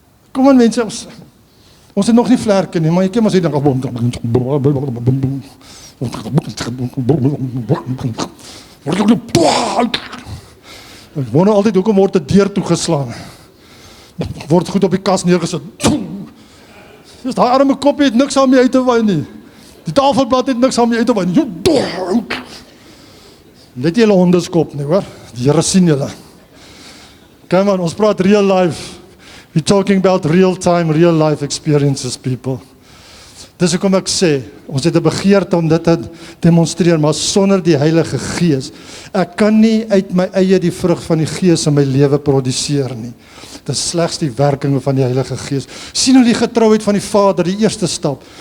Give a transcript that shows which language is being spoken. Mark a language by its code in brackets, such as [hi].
[af] Kom aan mense, ons het nog nie vlerke nie, maar jy ken maar sê dan ek wonder altyd hoekom word 'n deur toegeslaan. Word goed op die kas neergesit. Dis daai arme koppie het niks aan my uit te wy nie. Die tafelblad het niks aan my uit te wy nie. Net julle hondeskop nie, hoor. Die Here sien julle. [en] Come on, [af] ons praat [en] real life. We're talking about real time, real life experiences, people. [af] Dis hoekom ek sê, ons het 'n begeerte om dit te demonstreer, maar sonder die Heilige Gees. Ek kan nie uit my eie die vrug van die Gees in my lewe produseer nie. Dit is slegs die werking van die Heilige Gees. Sien nou die getrouheid van die Vader, die eerste stap.